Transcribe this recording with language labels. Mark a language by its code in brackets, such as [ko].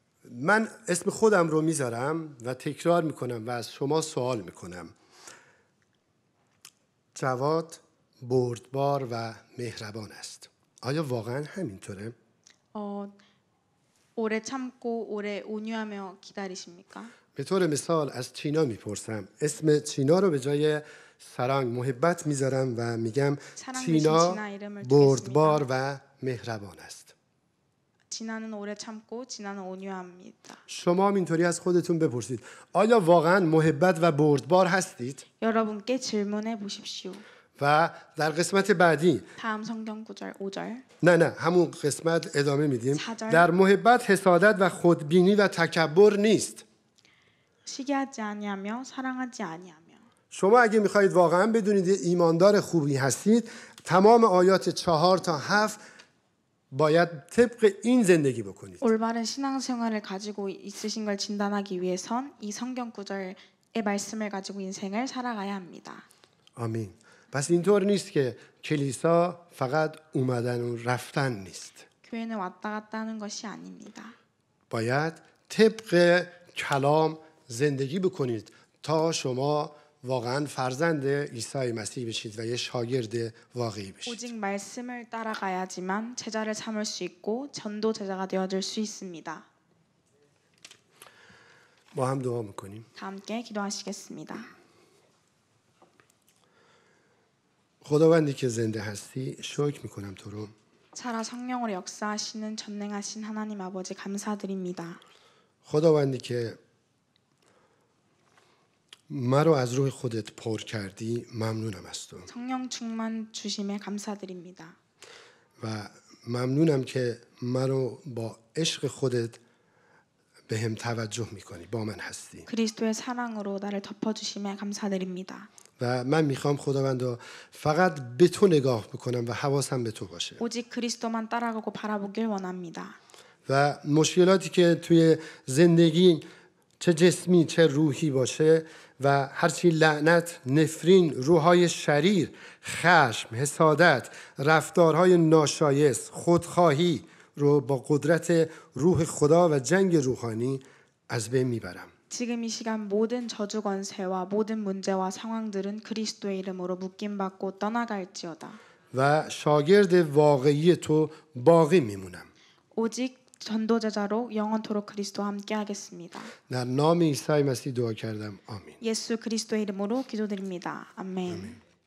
[fa] من اسم خودم رو میذارم و تکرار میکنم و از شما سوال میکنم. جواد بردبار و مهربان است. آیا واقعا همینطوره؟ [ko] 오래 참고 오래 온유하며 기다리십니까? [fa] به طور مثال از چینا میپرسم. اسم چینا رو به جای سرنگ محبت میذارم و میگم چینا بردبار و مهربان است. [ko] 진아는 오래 참고 진아는 온유합니다. [fa] شما اینطوری از خودتون بپرسید. آیا واقعا محبت و بردبار هستید؟ [ko] 여러분께 질문해 보십시오. [fa] و در قسمت بعدی [ko] 다음 성경 구절 5절. [fa] نه همون قسمت ادامه میدیم. [ko] 4절. [fa] در محبت حسادت و خودبینی و تکبر نیست. [ko] 시기하지 아니하며 사랑하지 아니하며. [fa] شما اگه میخواهید واقعا بدونید ایماندار خوبی هستید، تمام آیات 4 تا 7 باید طبق این زندگی بکنید. [ko] 올바른 신앙생활을 가지고 있으신 걸 진단하기 위해선 이 성경 구절의 말씀을 가지고 인생을 살아가야 합니다. [fa] آمین. پس اینطور نیست که کلیسا فقط اومدن و رفتن نیست. [ko] 교회는 왔다 갔다 하는 것이 아닙니다. [fa] باید طبق کلام زندگی بکنید تا شما واقعا فرزند عیسی مسیح بشید و یه شاگرد واقعی بشید. [ko] 오직 말씀을 따라가야지만 제자를 삼을 수 있고 전도 제자가 되어줄 수 있습니다. [fa] با هم دعا میکنیم. [ko] 다 함께 기도하시겠습니다. [fa] خداوندی که زنده هستی، شکر میکنم تو رو. [ko] 살아 성령으로 역사하시는 전능하신 하나님 아버지 감사드립니다. [fa] خداوندی که مرا از روح خودت پر کردی، ممنونم از تو. [ko] 성령 충만 주심에 감사드립니다. [fa] و ممنونم که مرا با عشق خودت به هم توجه میکنی، با من هستی. [ko] 그리스도의 사랑으로 나를 덮어주심에 감사드립니다. [fa] و من میخوام خداوندا فقط به تو نگاه بکنم و حواسم به تو باشه. [ko] 오직 그리스도만 따라가고 바라보길 원합니다. [fa] و مشکلاتی که توی زندگی چه جسمی چه روحی باشه و هرچی لعنت، نفرین، روحای شریر، خشم، حسادت، رفتارهای ناشایست، خودخواهی رو با قدرت روح خدا و جنگ روحانی از بین میبرم. [ko] 지금 이 시간 모든 저주 권세와 모든 문제와 상황들은 그리스도의 이름으로 묶임받고 떠나갈지어다. [fa] و شاگرد واقعی تو باقی میمونم. [ko] 오직 전도제자로 영원토록 그리스도와 함께 하겠습니다. [fa] در نام عیسی مسیح دعا کردم. آمین. [ko] 예수 그리스도의 이름으로 기도드립니다. 아멘.